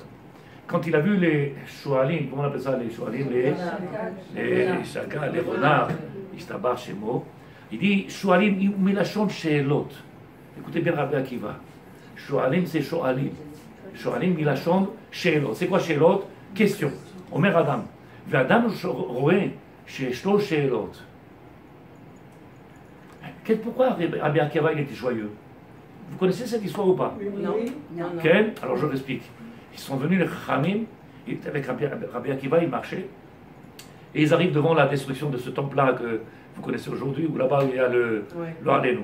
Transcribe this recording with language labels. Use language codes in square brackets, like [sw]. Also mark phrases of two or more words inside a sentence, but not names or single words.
[fr] Quand il a vu les Shualim, comment on appelle ça, les Shualim, les Chagas, les renards, [he] Ishtabar Shemo, [fr] il dit [he] Shualim, Milachon She'elot. [fr] Écoutez bien Rabbi Akiva. Shualim, c'est Shualim. [he] שועלים, מלשון שאלות. [fr] C'est quoi She'elot? Question. [he] אומר אדם. אדם רואה שיש לו שאלות. [fr] Pourquoi Rabbi Akiva il était joyeux? Vous connaissez cette histoire ou pas? Non. Quel? Alors je l'explique. Ils sont venus les Chachamim, avec Rabbi Akiva, ils marchaient, et ils arrivent devant la destruction de ce temple-là que vous connaissez aujourd'hui, où là-bas il y a le Halenu.